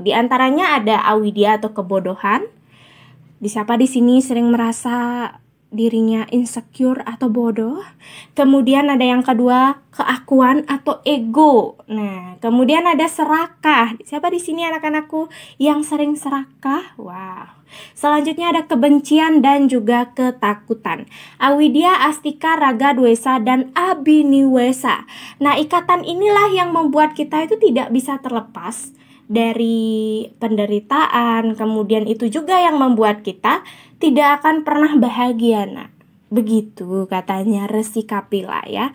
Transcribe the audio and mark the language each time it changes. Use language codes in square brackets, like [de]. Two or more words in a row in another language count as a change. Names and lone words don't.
[id] Di antaranya ada awidya atau kebodohan. Siapa di sini sering merasa dirinya insecure atau bodoh? Kemudian ada yang kedua, keakuan atau ego. Nah, kemudian ada serakah. Siapa di sini anak-anakku yang sering serakah? Wow. Selanjutnya ada kebencian dan juga ketakutan. [sa] Awidya, astika, raga, dwesa, dan abhiniwesa. [id] Nah, ikatan inilah yang membuat kita itu tidak bisa terlepas dari penderitaan. Kemudian itu juga yang membuat kita tidak akan pernah bahagia. Nah, begitu katanya Resi Kapila ya.